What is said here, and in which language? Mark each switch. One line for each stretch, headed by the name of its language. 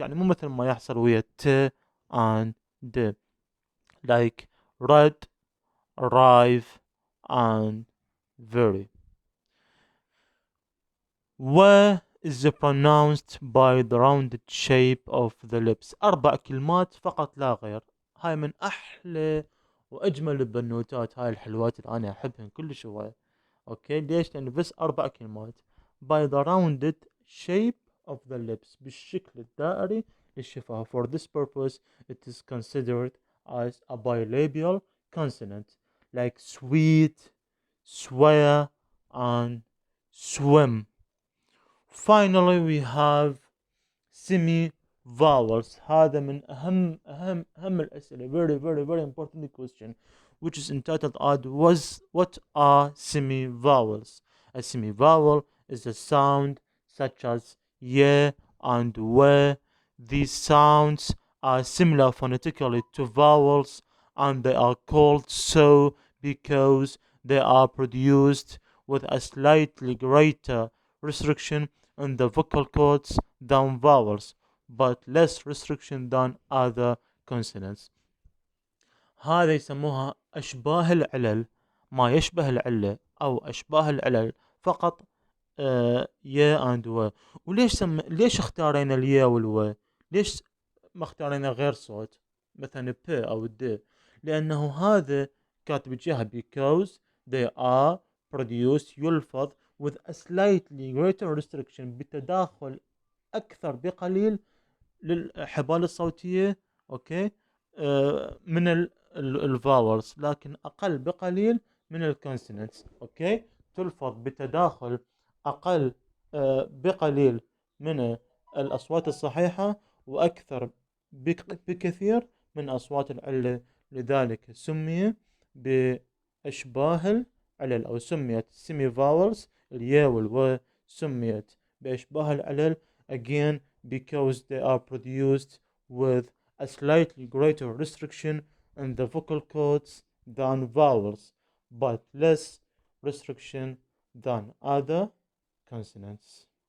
Arabic: يعني مو مثل ما يحصل ويا
English: t and d like red, arrive and very. و is pronounced by the rounded shape of the lips.
Arabic: 4 كلمات فقط لا غير. هاي من أحلى وأجمل البنوتات، هاي الحلوات اللي أنا أحبهن كلش هواي. أوكي ليش؟ لأن بس 4 كلمات.
English: by the rounded shape of the lips،
Arabic: بالشكل الدائري للشفاه.
English: for this purpose it is considered as a bilabial consonant like sweet, swear and swim. Finally we have semi vowels.
Arabic: هذا من أهم الأسئلة.
English: very important question which is entitled as what are semi vowels? A semi vowel is a sound such as ye and we. These sounds are similar phonetically to vowels and they are called so because they are produced with a slightly greater restriction in the vocal cords than vowels but less restriction than other consonants.
Arabic: هذا يسموها أشباه العلل، ما يشبه العلة أو أشباه العلل فقط. يا and و. وليش ليش اختارينا اليا والو؟ ليش ما اختارينا غير صوت مثلا ب أو د؟ لأنه هذا كاتب جهة
English: because they are produced
Arabic: يلفظ
English: with a slightly greater restriction،
Arabic: بتداخل أكثر بقليل للحبال الصوتية. أوكي من الفاولز، لكن أقل بقليل من الكونسونانتس. أوكي تلفظ بتداخل أقل بقليل من الأصوات الصحيحة وأكثر بكثير من أصوات العلة. لذلك سمي بأشباه العلل أو سميت semi vowels. اليا والو سميت بأشباه العلل
English: again because they are produced with a slightly greater restriction in the vocal cords than vowels but less restriction than other consonants.